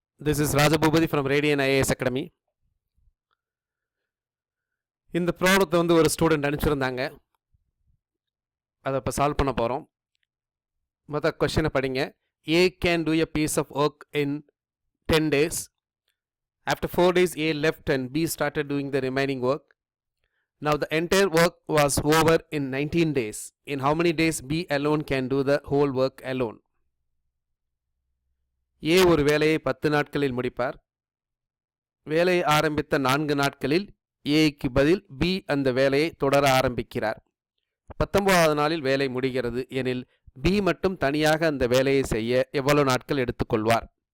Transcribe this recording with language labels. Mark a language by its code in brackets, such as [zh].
[en] This is Rajabhupathi from Radian IAS academy. [ta] இந்த ப்ராப்ளத்தை ஒரு ஸ்டூடெண்ட் அனுப்பிச்சிருந்தாங்க. அதை இப்போ சால்வ் பண்ண போகிறோம். மொதல் கொஷினை படிங்க. [en] A can do a piece of work in 10 days. After 4 days, A left and B started doing the remaining work. Now the entire work was over in 19 days. In how many days B alone can do the whole work alone? [ta] ஏ ஒரு வேலையை 10 நாட்களில் முடிப்பார். வேலையை ஆரம்பித்த 4 நாட்களில் ஏக்கு பதில் B அந்த வேலையை தொடர ஆரம்பிக்கிறார். 19வது நாளில் வேலை முடிகிறது எனில் பி மட்டும் தனியாக அந்த வேலையை செய்ய எவ்வளவு நாட்கள் எடுத்துக்கொள்வார்?